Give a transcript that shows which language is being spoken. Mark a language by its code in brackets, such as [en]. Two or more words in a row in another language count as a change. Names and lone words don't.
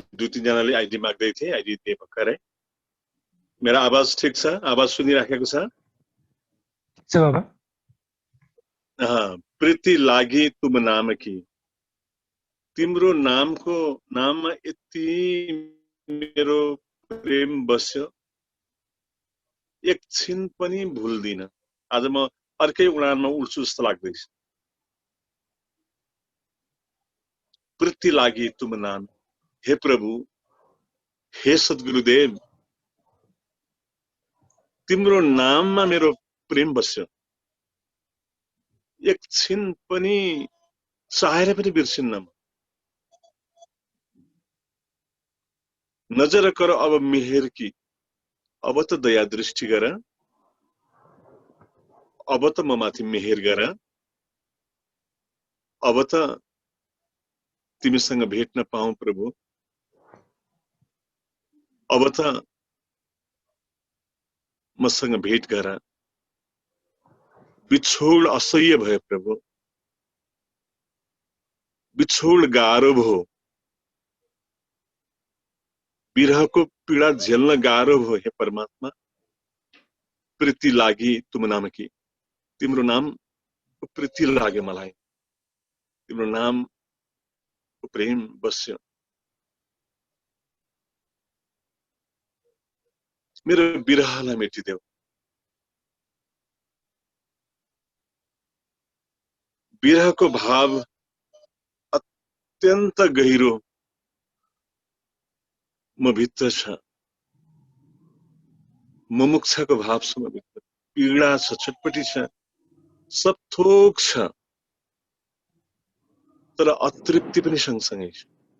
[ne] 2-3 जनाले आइडी माग्दै थिए, आइडी दिए भर्खरै। मेरो आवाज ठीक छ? आवाज सुनिराखेको छ? ठीक छ बाबा। [hi] प्रीति लागी तुम नाम की, [ne] तिम्रो नामको नाममा यति मेरो प्रेम बस्यो एकछिन पनि भुल्दिन। आज म अर्कै उडानमा उड्छु जस्तो लाग्दैछ। [hi] प्रीति लागि तुम नाम, [ne] हे प्रभु, हे सद्गुरुदेव, तिम्रो नाममा मेरो प्रेम बस्यो। एकछिन पनि चाहेर पनि बिर्सिन्न म। [hi] नजर कर अब मेहेर की, [ne] अब त दया दृष्टि गर, अब त म माथि मेहेर गर, अब त तिमीसँग भेट्न पाऊँ प्रभु, अब त मसँग भेट गर। बिछोड असह्य भयो प्रभु, बिछोड गाह्रो भयो, विरहको पीडा झेल्न गाह्रो भयो हे परमात्मा। [hi] प्रीति लागि तुम नाम की, [ne] तिम्रो नाम प्रीति लाग्यो मलाई, तिम्रो नाम प्रेम बस्यो। मेरो विरहलाई मेटिदेऊ, विरहको भाव अत्यन्त गहिरो म भित्र छ, मुमुक्षाको भाव छ म भित्र, पीडा छ, छटपटी छ, सब थोक छ, तर अतृप्ति पनि सँगसँगै छ।